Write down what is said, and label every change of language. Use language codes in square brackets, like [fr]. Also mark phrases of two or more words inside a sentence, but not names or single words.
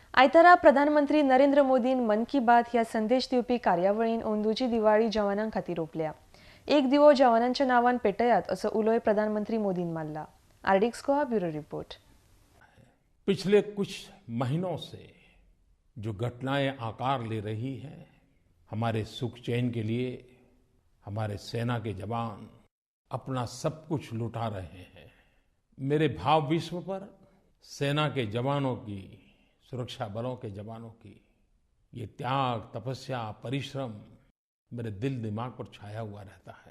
[kok] आयतारा प्रधानमंत्री नरेंद्र मोदीन मन की बात ह्या संदेश दिवपी कार्यावळीन अंदूची दिवाळी जवानां खातीर ओंपल्या. एक दिवो जवानांच्या नावान पेटयात असो उलोय प्रधानमंत्री मोदीन मारला. आरडीएक्स को [en] bureau report. [hi] पिछले कुछ महीनों से जो घटनाएं आकार ले रही हैं, हमारे सुख चैन के लिए हमारे सेना के जवान अपना सब कुछ लुटा रहे हैं. मेरे भाव विश्व पर सेना के जवानों की, सुरक्षा बलों के जवानों की ये त्याग, तपस्या, परिश्रम मेरे दिल दिमाग पर छाया हुआ रहता है.